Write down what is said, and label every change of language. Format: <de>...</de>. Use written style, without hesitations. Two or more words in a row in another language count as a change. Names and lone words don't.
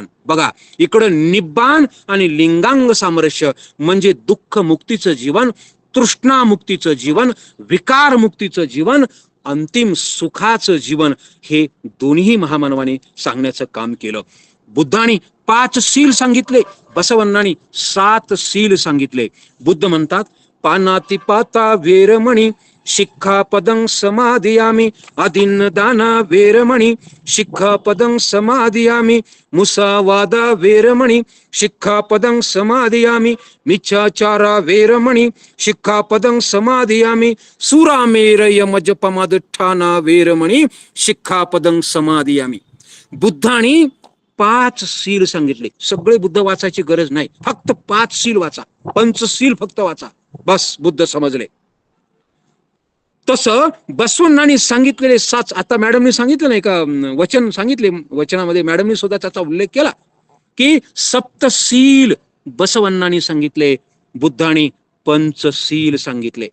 <mr>बघा, इकडं निब्बाण आणि लिंगांग सामरस्य म्हणजे दुःख मुक्तीचं जीवन, तृष्णामुक्तीचं जीवन, विकारमुक्तीचं जीवन, अंतिम सुखाचं जीवन. हे दोन्ही महामानवाने सांगण्याचं काम केलं. बुद्धाने 5 शील सांगितले, बसवण्णांनी 7 शील सांगितले. बुद्ध म्हणतात,</mr> <pi>पानातिपाता वेरमणी शिक्षापदं समादियामि, अदिन्नदाना वेरमणी शिक्षापदं समादियामि, मुसावादा वेरमणी शिक्षापदं समादियामि, मिच्छाचारा वेरमणी शिक्षापदं समादियामि, सुरामेरय मजपमदठाना वेरमणी शिक्षापदं समादियामि.</pi> <mr>बुद्धांनी 5 शील सांगितले. सगळे बुद्ध वाचायची गरज नाही, फक्त 5 शील वाचा, पंचशील फक्त वाचा, बस बुद्ध समजले. तसं बसवण्णांनी सांगितलेले 7, आता मॅडमनी सांगितलं नाही का, वचन सांगितले, वचनामध्ये मॅडमनी सुद्धा त्याचा उल्लेख केला की सप्तशील बसवण्णांनी सांगितले, बुद्धांनी पंचशील सांगितले.</mr>